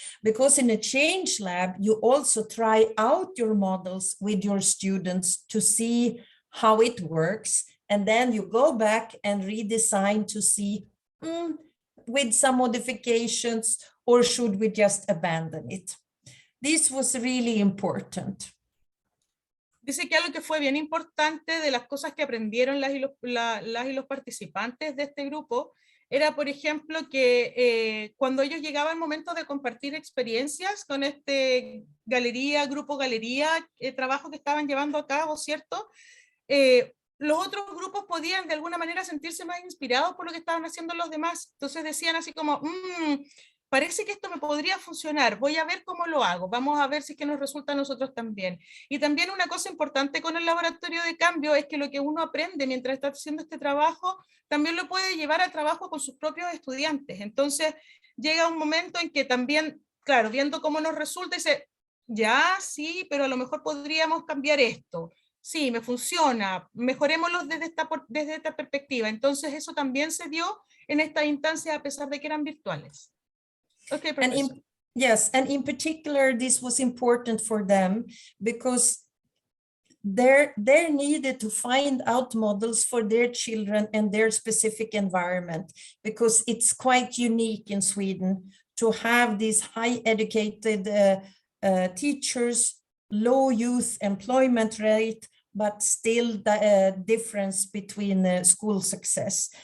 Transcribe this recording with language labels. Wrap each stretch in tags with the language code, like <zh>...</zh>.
<en>Because in a change lab, you also try out your models with your students to see how it works. And then you go back and redesign to see with some modifications, or should we just abandon it? This was really important.</en> <es>Dice que algo que fue bien importante de las cosas que aprendieron las y los participantes de este grupo era, por ejemplo, que cuando ellos llegaban al momento de compartir experiencias con este grupo galería, trabajo que estaban llevando a cabo, ¿cierto? Los otros grupos podían de alguna manera sentirse más inspirados por lo que estaban haciendo los demás. Entonces decían así como, parece que esto me podría funcionar, voy a ver cómo lo hago, vamos a ver si es que nos resulta a nosotros también. Y también una cosa importante con el laboratorio de cambio es que lo que uno aprende mientras está haciendo este trabajo, también lo puede llevar al trabajo con sus propios estudiantes. Entonces llega un momento en que también, claro, viendo cómo nos resulta, dice, ya, sí, pero a lo mejor podríamos cambiar esto. Sí, me funciona, mejorémoslo desde esta perspectiva. Entonces eso también se dio en esta instancia a pesar de que eran virtuales.</es> <en>Okay, yes, and in particular, this was important for them because they needed to find out models for their children and their specific environment, because it's quite unique in Sweden to have these high educated teachers, low youth employment rate, but still the difference between school success.</en>